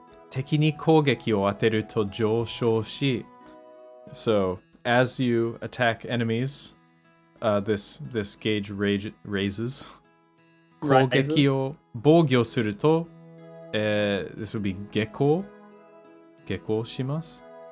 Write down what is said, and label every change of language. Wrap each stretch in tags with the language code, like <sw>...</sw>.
<ja>敵に攻撃を当てると上昇し.</ja> <en>So, as you attack enemies, this gauge raises.</en> <ja>攻撃を防御すると</ja> <en>this would be</en> <ja>下降します</ja>